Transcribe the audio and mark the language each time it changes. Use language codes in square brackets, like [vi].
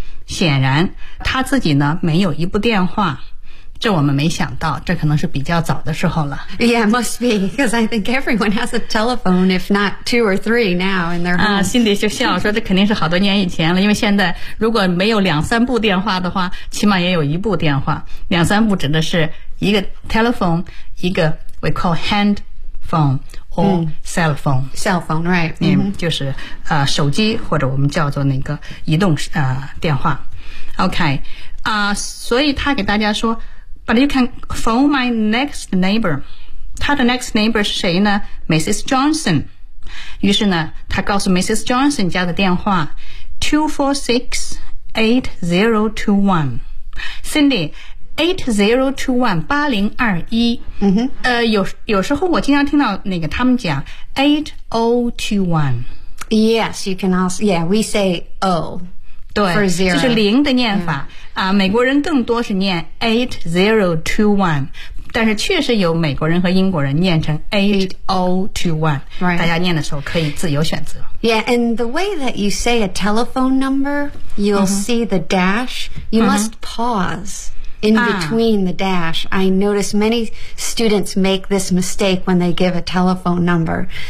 [zh] 显然他自己呢没有一部电话，这我们没想到，这可能是比较早的时候了。 [en] Yeah, must be, because I think everyone has a telephone, if not two or three now in their home. [zh] 啊，心里就笑说，这肯定是好多年以前了，因为现在如果没有两三部电话的话，起码也有一部电话。两三部指的是一个 telephone, 一个 [en] we call hand phone or cell phone.、 Mm. Cell phone, right.、 Mm-hmm. [zh] 就是、手机或者我们叫做那个移动、电话。 [en] OK,、 [zh] 所以他给大家说 [en] But you can phone my next neighbor. [zh] 他的 [en] next neighbor [zh] 是谁呢 ?Mrs. Johnson. 于是呢他告诉 Mrs. Johnson 家的电话 ,246-8021.Cindy,8021,8021.、 Mm-hmm. 有时候我经常听到那个他们讲 ,8021.Yes, [en] you can also, yeah, we say O. [zh] 对就是零的念法。Yeah. 啊、美国人更多是念 8021, 但是确实有美国人和英国人念成 8021,、 [en] right. [zh] 大家念的时候可以自由选择。 [en] Yeah, and the way that you say a telephone number, you'll、mm-hmm. see the dash, you、mm-hmm. must pause in between、the dash. I notice many students make this mistake when they give a telephone number.